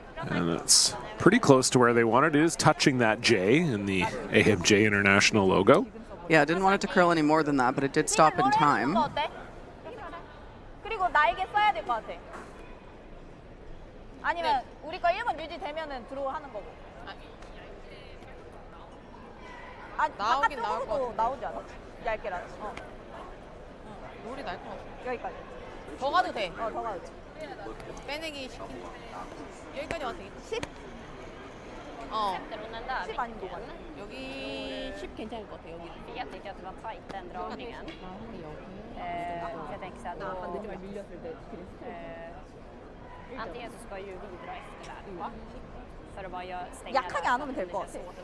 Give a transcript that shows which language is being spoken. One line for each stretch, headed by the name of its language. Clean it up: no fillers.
English: And it's pretty close to where they wanted. It is touching that J in the AMJ International logo. Yeah, I didn't want it to curl any more than that, but it did stop in time.
Korean: 그리고 나에게 써야 될 것 같아. 아니면 우리 거 1번 유지되면은 드로우 하는 거고. 아, 나오긴 나올 것 같아. 나오지 않아? 얇게라도. 롤이 날 것 같아. 여기까지. 더 가도 돼. 더 가도 돼. 빼내기 10. 여기까지 와도 되겠지? 10? 10 아닌 거 같아. 여기 10 괜찮을 것 같아. 여기.
Swedish: Jag tycker att det var tajt den dragningen. Jag tänker så här då... Antingen så ska ju vi dra efter där. För att bara stänga där.
Korean: 약하게 안 하면 될 것 같아.